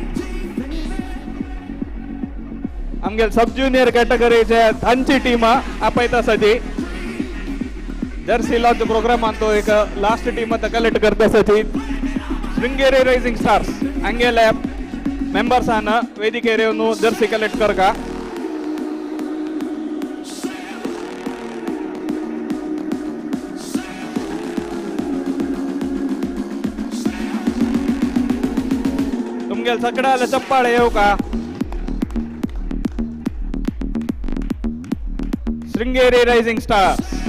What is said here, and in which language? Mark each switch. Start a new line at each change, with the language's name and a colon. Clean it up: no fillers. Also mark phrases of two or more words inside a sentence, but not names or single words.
Konkani: आमगे
English: sub junior
Konkani: कॅटेगरीचे तांची टीम आपयता सजी.
English: jersey launch program
Konkani: तो एक
English: last team
Konkani: आता कलेक्ट करता सजी. श्रृंगेरी राइजिंग स्टार्स हंगेले मेंबर्स आना वेदिकेर
English: jersey collect
Konkani: कर का. तुमगे सकडाला चप्पाळे येऊ का. श्रृंगेरी राइजिंग स्टार्स.